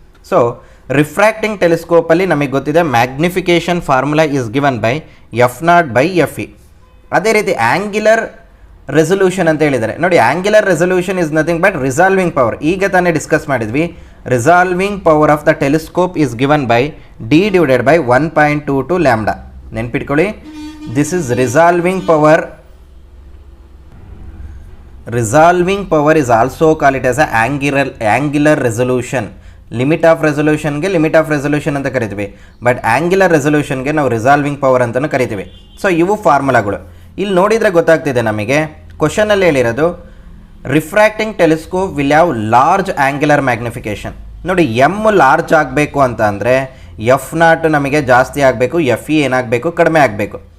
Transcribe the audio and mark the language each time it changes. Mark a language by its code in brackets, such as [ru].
[en] So refracting ಟೆಲಿಸ್ಕೋಪಲ್ಲಿ ನಮಗೆ ಗೊತ್ತಿದೆ magnification formula is given by F0/FE. [kn] ಅದೇ ರೀತಿ ಆ್ಯಂಗ್ಯುಲರ್ ರೆಸೊಲ್ಯೂಷನ್ ಅಂತ ಹೇಳಿದ್ದಾರೆ. [en] ನೋಡಿ angular resolution is nothing but resolving power. [kn] ಈಗ ತಾನೇ ಡಿಸ್ಕಸ್ ಮಾಡಿದ್ವಿ, [en] Resolving power of the telescope is given by D divided by 1.22 lambda. [kn] ನೆನ್ಪಿಟ್ಕೊಳ್ಳಿ, [en] this is resolving power. Resolving power is also called it as a angular resolution. [kn] Limit of ರೆಸೊಲ್ಯೂಷನ್ಗೆ limit of resolution ಅಂತ ಕರಿತೀವಿ, but angular ರೆಸೊಲ್ಯೂಷನ್ಗೆ ನಾವು resolving power ಅಂತಲೂ ಕರಿತೀವಿ. So ಇವು ಫಾರ್ಮುಲಾಗಳು. ಇಲ್ಲಿ ನೋಡಿದರೆ ಗೊತ್ತಾಗ್ತಿದೆ ನಮಗೆ, ಕ್ವಶನಲ್ಲಿ ಹೇಳಿರೋದು [en] Refracting telescope will have large angular magnification. [kn] ನೋಡಿ ಎಮ್ ಲಾರ್ಜ್ ಆಗಬೇಕು ಅಂತ ಅಂದರೆ F0 ನಮಗೆ ಜಾಸ್ತಿ ಆಗಬೇಕು, FE ಏನಾಗಬೇಕು, ಕಡಿಮೆ ಆಗಬೇಕು.